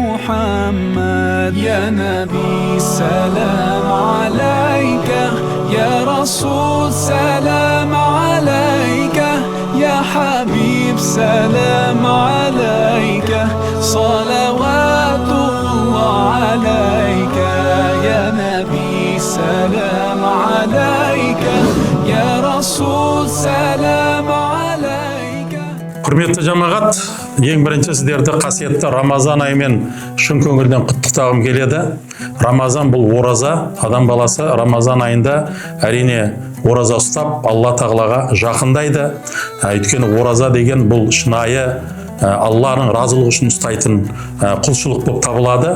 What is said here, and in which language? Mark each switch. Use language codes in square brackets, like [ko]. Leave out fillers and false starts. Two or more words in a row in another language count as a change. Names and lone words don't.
[ar] محمد يا نبي سلام عليك يا رسول سلام عليك يا حبيب سلام عليك صلوات الله عليك يا نبي سلام عليك يا رسول سلام عليك. [kk] Құрметті жамағат, ең бірінші сіздерді қасиетті Рамазан айымен шын көңілден құттықтағым келеді. Рамазан бұл ораза, адам баласы Рамазан айында әрине ораза ұстап Алла тағалаға жақындайды. Өйткені ораза деген бұл шынайы Алланың разылығы үшін ұстайтын құлшылық болып табылады.